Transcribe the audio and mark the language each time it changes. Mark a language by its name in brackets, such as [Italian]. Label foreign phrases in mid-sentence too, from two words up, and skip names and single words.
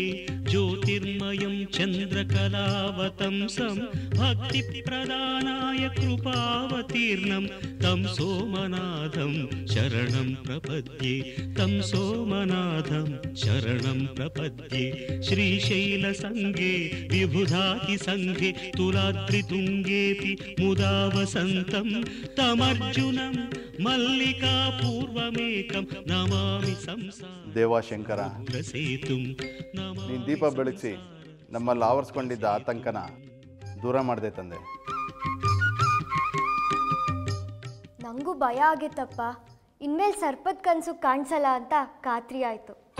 [Sanskrit] ज्योतिर्मयं चन्द्रकलावतंसं भक्तिप्रदानाय कृपावतीर्णं तं सोमनाथं शरणं प्रपद्ये, तं सोमनाथं शरणं प्रपद्ये. श्रीशैलसङ्गे विबुधातिसङ्गे तुलाद्रितुङ्गेऽपि मुदा वसन्तं तमर्जुनं मल्लिकापूर्वमेकं नमामि संसार. [Kannada] ದೇವಾಶಂಕರ, ನೀನು ದೀಪ ಬೆಳಗಿಸಿ ನಮ್ಮಲ್ಲಿ ಆವರಿಸ್ಕೊಂಡಿದ್ದ ಆತಂಕನ ದೂರ ಮಾಡಿದೆ ತಂದೆ. ನಂಗೂ ಭಯ ಆಗಿತ್ತಪ್ಪ. ಇನ್ಮೇಲೆ ಸರ್ಪದ ಕನಸು ಕಾಣಿಸಲ್ಲ ಅಂತ ಖಾತ್ರಿ ಆಯ್ತು.